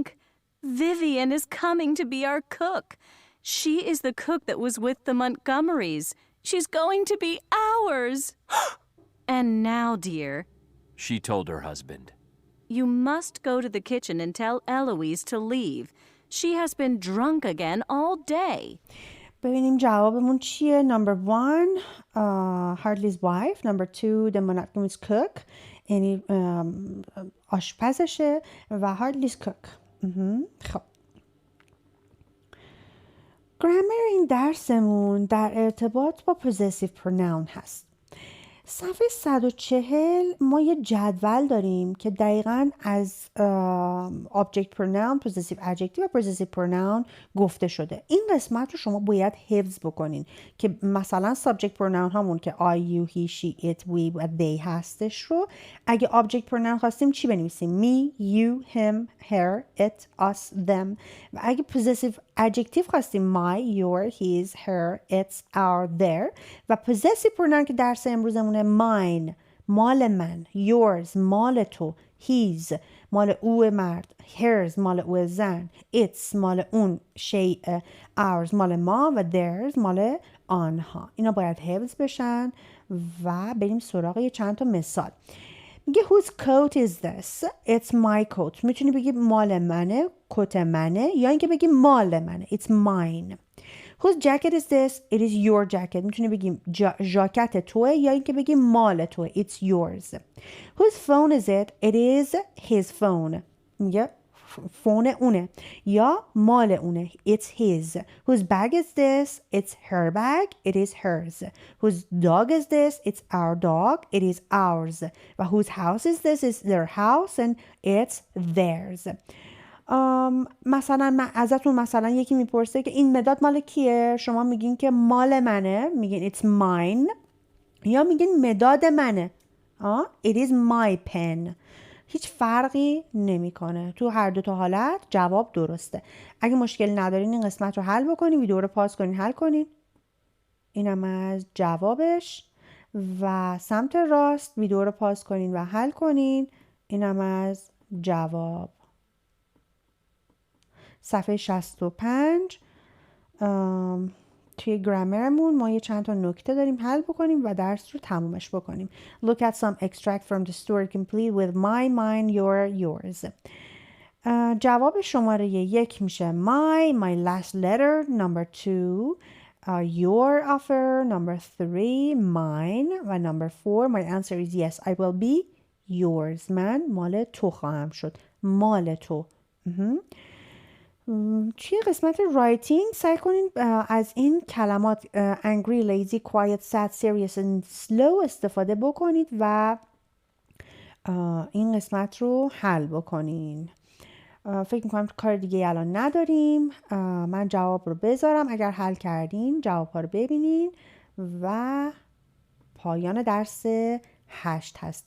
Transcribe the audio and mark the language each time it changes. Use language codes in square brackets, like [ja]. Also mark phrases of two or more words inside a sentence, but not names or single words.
[en] Vivian is coming to be our cook. She is the cook that was with the Montgomerys. She's going to be ours. And now, dear, She told her husband. you must go to the kitchen and tell Eloise to leave. She has been drunk again all day. [fa] ببینیم جوابمون چیه. [en] Number 1 Hartley's wife. Number 2 the Montgomery's cook. [fa] یعنی آشپزشه و [en] Hartley's cook. [fa] خب گرامر این درسمون در ارتباط با [en] possessive pronoun [fa] هست. صفحه 140 ما یه جدول داریم که دقیقاً از [en] object pronoun, possessive adjective [fa] و [en] possessive pronoun [fa] گفته شده. این قسمت رو شما باید حفظ بکنین که مثلا [en] subject pronoun [fa] همون که [en] I, you, he, she, it, we [fa] و they هستش رو اگه [en] object pronoun [fa] خواستیم چی بنویسیم؟ [en] me, you, him, her, it, us, them [fa] و اگه [en] possessive adjective خواستیم my, your, his, her, its, our, their [fa] و [en] possessive pronoun [fa] که درس امروزمونه mine مال من yours مال تو his مال او مرد hers مال او زن its مال اون شیء ours مال ما و theirs مال آنها. اینا باید حفظ بشن و بریم سراغ یه چند تا مثال. [en] میگه whose coat is this? It's my coat. [fa] میتونی بگی مال منه کت منه یا اینکه بگی مال منه [en] it's mine. Whose jacket is this? It is your jacket. [fa] میتونی بگیم ژاکت توه یا اینکه بگی مال توه [en] it's yours. Whose phone is it? It is his phone. [fa] میگه فون اونه یا مال اونه [en] it's his. Whose bag is this? It's her bag. It is hers. Whose dog is this? It's our dog. It is ours. و whose house is this? It's their house and it's theirs. [fa] مثلا من ازتون مثلا یکی میپرسه که این مداد مال کیه؟ شما میگین که مال منه میگین [en] it's mine [fa] یا میگین مداد منه [en] it is my pen. [fa] هیچ فرقی نمیکنه تو هر دو تا حالت جواب درسته. اگه مشکل ندارین این قسمت رو حل بکنین ویدیو رو پاز کنین حل کنین. اینم از جوابش. و سمت راست ویدیو رو پاز کنین و حل کنین. اینم از جواب. صفحه 65 توی گرامرمون ما یه چند تا نکته داریم حل بکنیم و درس رو تمومش بکنیم. [en] Look at some extract from the story complete with my, mine, your, yours. [fa] جواب شماره 1 میشه [en] my last letter, number 2, your offer, number 3, mine, و number 4, my answer is yes, I will be yours. [fa] من مال تو خواهم شد. مال تو. توی قسمت رایتینگ سعی کنین از این کلمات [en] angry, lazy, quiet, sad, serious and slow [fa] استفاده بکنید و این قسمت رو حل بکنین. فکر میکنم کار دیگه الان نداریم. من جواب رو بذارم. اگر حل کردین جواب ها رو ببینین و پایان درس 8 هستش.